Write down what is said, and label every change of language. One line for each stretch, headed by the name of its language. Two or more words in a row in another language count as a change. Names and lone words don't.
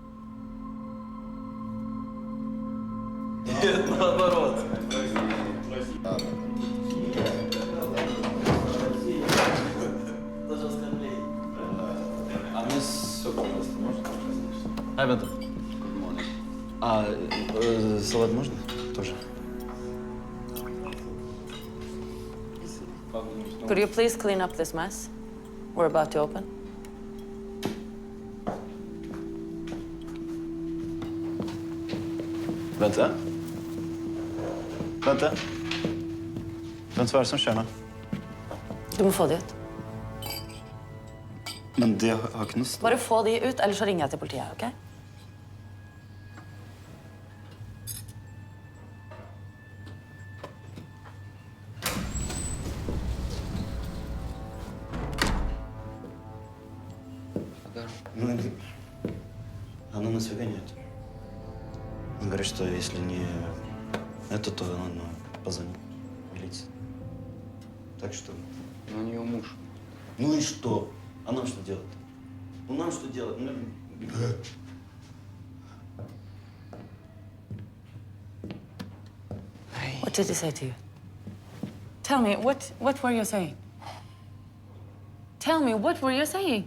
Norwegian: Hei, vent.
Russian: Салат можно? Тоже.
English: Could you please clean up this mess? We're about to open.
Norwegian: Vente. Vent, hva er det som skjer nå? Du må få de ut. Men de har ikke noe sted. Bare få de ut, ellers så ringer jeg til politiet, ok?
Russian: Она нас выгоняет. Он говорит, что если не это, то она позвонит в милицию. Так что... У нее муж. Ну и что? А нам что делать? Ну нам что делать?
English: What did he say to you? Tell me, what were you saying? Tell me, what were you saying?